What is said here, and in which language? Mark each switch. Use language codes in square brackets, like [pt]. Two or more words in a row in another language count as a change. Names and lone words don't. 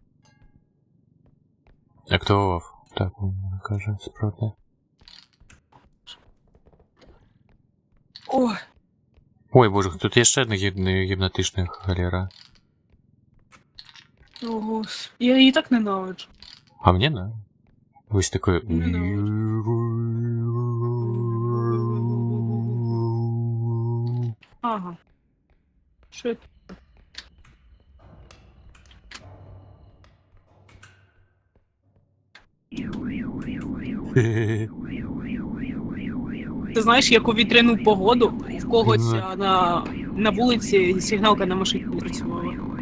[uk] Активував. Так, він каже, справді. Ой, Ой, боже, тут є ще одна гіпнотична галера. ого. Я її так ненавиджу. [ru] А мне да. Ось такой... Ага. [uk] Що це? Ти знаєш, як у вітряну погоду в когось на вулиці сигналка на машині не працювала.